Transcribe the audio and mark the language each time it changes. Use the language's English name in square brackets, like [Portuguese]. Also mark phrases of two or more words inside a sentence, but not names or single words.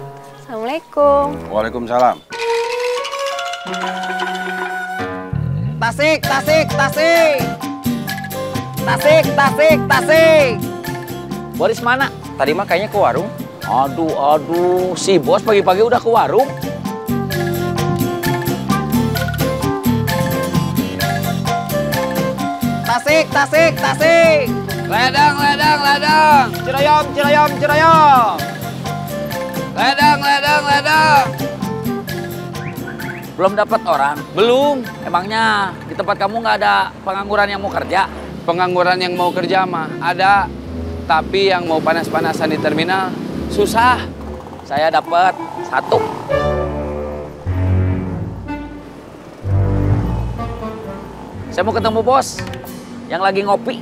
[Indonesian] Assalamualaikum. Waalaikumsalam. Tasik, tasik, tasik. Tasik, tasik, tasik. Boris mana? Tadi mah kayaknya ke warung. Aduh, si bos pagi-pagi udah ke warung. Tasik, tasik, tasik. Ledang, ledang, ledang. Ciroyom, ciroyom, ciroyom. Ledang, ledang, ledang. Belum dapat orang? Belum. Emangnya di tempat kamu nggak ada pengangguran yang mau kerja? Pengangguran yang mau kerja mah ada, tapi yang mau panas-panasan di terminal susah. Saya dapat 1. Saya mau ketemu bos yang lagi ngopi.